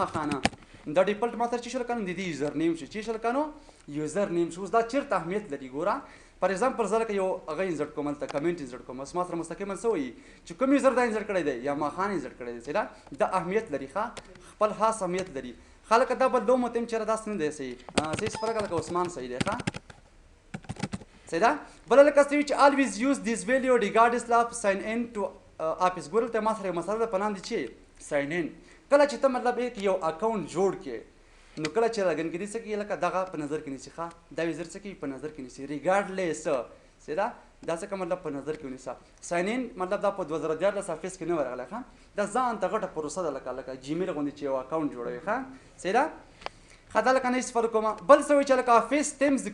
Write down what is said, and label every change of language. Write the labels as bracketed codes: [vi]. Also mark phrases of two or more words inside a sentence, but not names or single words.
[ps] خانه دا ډیفالټ ما سره چې شو لکه نو د دې [en] user name [ps] شو چې شو لکه نو [en] user name [ps] شو اوس دا چېرته اهمیت لري ګوره [en] for example [ps] زه لکه یو هغه انسرټ کوم هلته [en] comment insert [ps] کوم اوس ما سره مستقیما څه وایي چې کوم یوزر دا انسرټ کړی دی یاما خان انسرټ کړی دی صحیح دا اهمیت لري ښه خپل خاص اهمیت لري ښه لکه دا بدلوم ورته یم چېرې داسې نه دی صحیح صحیح صفر لکه عثمان صحیح دی ښه صحیح ده بله لکه څه وي چې [en] always use this value regardless of sign in to office [ps] ګوره دلته ما سره یو مسله ده په نام دی چې [en] sign in [ps] کله چې ته مطلب یو اکاونټ جوړ کړې نو کله چې لګن کې دې څه کوي لکه دغه په نظر کې نیسي ښه دا یوزر څه کوي په نظر کې نیسي ریګارډلیس صحیح ده دا څه کوم مطلب په نظر کې ونیسه [en] sign in [ps] مطلب دا په 2014 آفیس کې نه ورغلی ښه دا ځان ته غټه پروسه ده لکه جیمیل غوندې چې یو اکاونټ جوړوي ښه صحیح ده ښه دا لکه نه استفاده کومه بل څه وایي چې لکه آفیس تیمز د